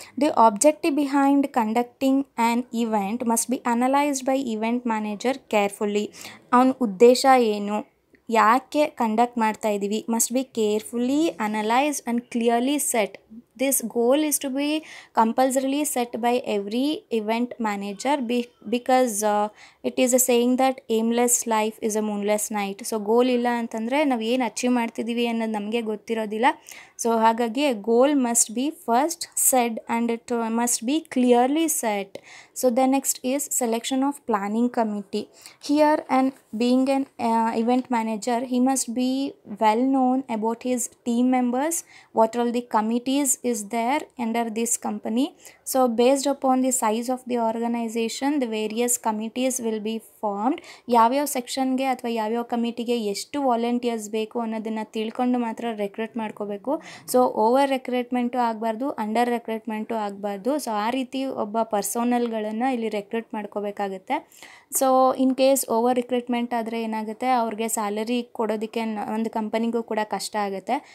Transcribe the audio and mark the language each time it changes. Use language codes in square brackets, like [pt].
[en] The objective behind conducting an event must be analyzed by event manager carefully. [kn] ಅವನ ಉದ್ದೇಶ ಏನು, ಯಾಕೆ conduct ಮಾಡ್ತಾ ಇದ್ದೀವಿ, [en] Must be carefully analysed and clearly set. This goal is to be compulsorily set by every event manager because it is a saying that aimless life is a moonless night. [kn] So goal ಇಲ್ಲ ಅಂತಂದರೆ ನಾವು ಏನು achieve ಮಾಡ್ತಿದ್ದೀವಿ ಅನ್ನೋದು ನಮಗೆ ಗೊತ್ತಿರೋದಿಲ್ಲ. [en] So ಹಾಗಾಗಿ goal must be first set and it must be clearly set. So the next is selection of planning committee. Here and being an event manager, he must be well known about his team members, what all the committees is there under this company. So based upon the size of the organization, the various committees will be formed. [kn] ಯಾವ್ಯಾವ ಸೆಕ್ಷನ್ಗೆ ಅಥವಾ ಯಾವ್ಯಾವ ಕಮಿಟಿಗೆ ಎಷ್ಟು volunteers ಬೇಕು ಅನ್ನೋದನ್ನು ತಿಳ್ಕೊಂಡು ಮಾತ್ರ recruit ಮಾಡ್ಕೋಬೇಕು. So over recruitment ಆಗಬಾರ್ದು, ಅಂಡರ್ ರೆಕ್ರೂಟ್ಮೆಂಟು ಆಗಬಾರ್ದು. ಸೊ ಆ ರೀತಿ ಒಬ್ಬ ಪರ್ಸೋನಲ್ಗಳನ್ನು ಇಲ್ಲಿ ರೆಕ್ರೂಟ್ ಮಾಡ್ಕೋಬೇಕಾಗುತ್ತೆ. So in case over recruitment ಆದರೆ ಏನಾಗುತ್ತೆ, ಅವ್ರಿಗೆ ಸ್ಯಾಲರಿ ಕೊಡೋದಕ್ಕೆ ಒಂದು ಕಂಪನಿಗೂ ಕೂಡ ಕಷ್ಟ ಆಗುತ್ತೆ.